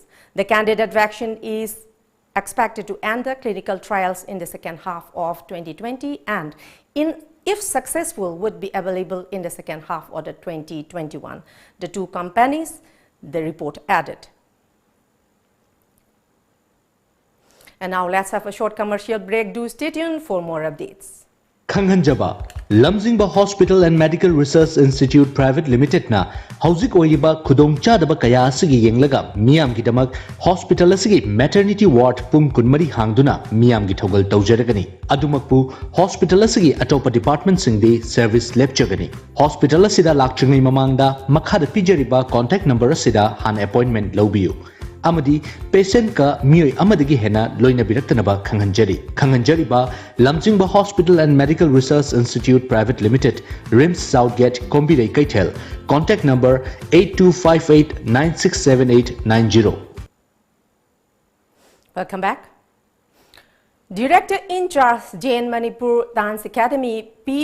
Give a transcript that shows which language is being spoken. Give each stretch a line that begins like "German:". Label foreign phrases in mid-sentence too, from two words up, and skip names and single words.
English: The candidate vaccine is expected to enter clinical trials in the second half of 2020 and, if successful, would be available in the second half of 2021. The two companies, the report added. And now let's have a short commercial break. Do stay tuned for more updates.
Manipuri: Kanghanjaba, Lamjingba Hospital and Medical Research Institute Private Limited na Hauzik Oyiba Kudong Chadaba Kaya Asigi Yenglaga Miyam Gidamak Hospital Asigi
English: Maternity Ward
Manipuri: Pung Kunmari Hangduna Miyam Gitogal Taujaragani Adumakpu Hospital Asigi Atopa Department Singdi Service Lepchagani Hospital Asida Lakchangi Mamangda Makhada Pijariba
English: Contact Number
Manipuri: Asida Han Appointment Lobiu Amadi patient ka miyoi amadagi hena loina biraktanaba Kanghanjari ba Lamjingba Hospital and Medical Research Institute Private Limited, RIMS Southgate, Kombirei Kaitel.
English: Contact number 8258967890. Welcome back. Director in charge Jain Manipur Dance Academy P.